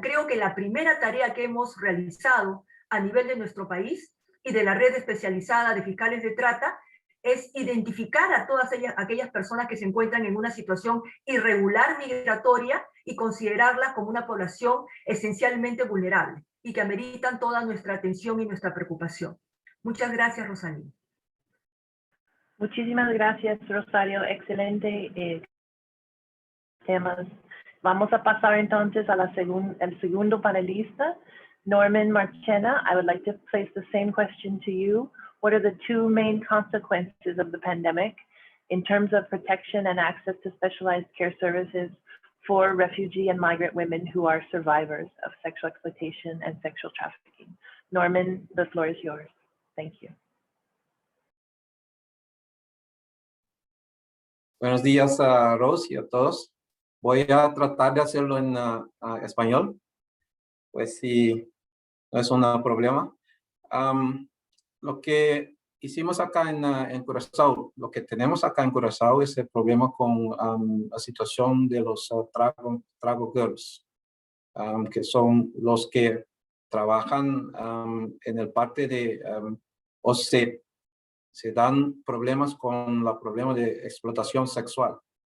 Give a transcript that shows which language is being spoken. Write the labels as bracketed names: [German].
[English] Creo que la primera tarea que hemos realizado a nivel de nuestro país y de la red especializada de fiscales de trata es identificar a todas aquellas personas que se encuentran en una situación irregular migratoria y considerarlas como una población esencialmente vulnerable y que ameritan toda nuestra atención y nuestra preocupación. Muchas gracias, Rosalía. Muchísimas gracias, Rosario. Excelente temas. Vamos a pasar entonces a el segundo panelista, Norman Marchena. I would like to place the same question to you. What are the two main consequences of the pandemic in terms of protection and access to specialized care services for refugee and migrant women who are survivors of sexual exploitation and sexual trafficking? Norman, the floor is yours. Thank you. [Spanish] Buenos días a Rose y a todos. Voy a tratar de hacerlo en español, pues si no es un problema. Lo que hicimos acá en Curazao, lo que tenemos acá en Curazao es el problema con la situación de los trago girls, que son los que trabajan en el parte de o se dan problemas con el problema de explotación sexual.